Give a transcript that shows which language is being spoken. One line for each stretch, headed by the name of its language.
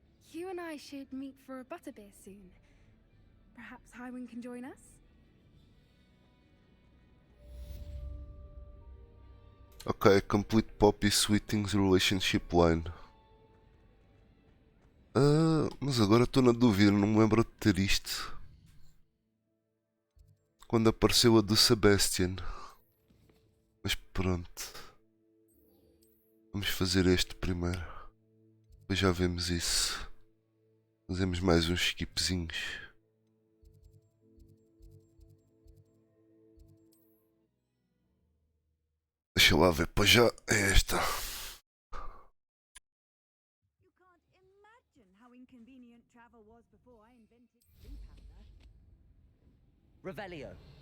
English: You and I should meet for a butterbeer soon. Perhaps Highwing can join us? Ok, complete Poppy Sweeting's relationship line.
Portuguese: Mas agora estou na dúvida, não me lembro de ter isto. Quando apareceu a do Sebastian. Mas pronto. Vamos fazer este primeiro. Depois já vemos isso. Fazemos mais uns skipzinhos. Deixa lá ver, pois já é esta.
English: You can't imagine how inconvenient travel was before I invented blue powder. Revelio.